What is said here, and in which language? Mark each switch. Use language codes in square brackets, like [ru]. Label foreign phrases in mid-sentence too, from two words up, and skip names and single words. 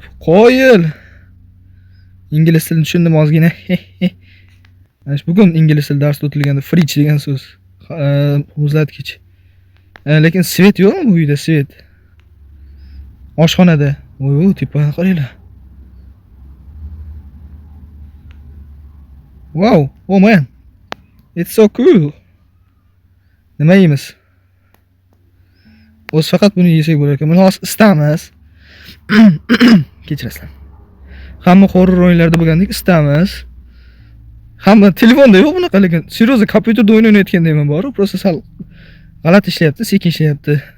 [uz] Qo'yil. Ingliz tilini tushundim ozgina. Mana bugun ingliz tili darsda o'tilganda fridge degan so'z. Muzlatgich. Lekin svet yo'qmi bu uyda, svet? Oshxonada. Voy, tepani qaranglar. [en] Wow, oh man. It's so cool. [uz] Nima yeymiz? O'z faqat buni yesak bo'lar ekan. Buni hozir istamiz. Kechirasizlar. Hamma horror o'yinlarda bo'lgandek istamiz. Hamma telefonda yo'q bunaqa, lekin seriously kompyuterda o'yin o'ynayotgandayman bor, просто sal g'alati ishlayapti, sekin ishlayapti.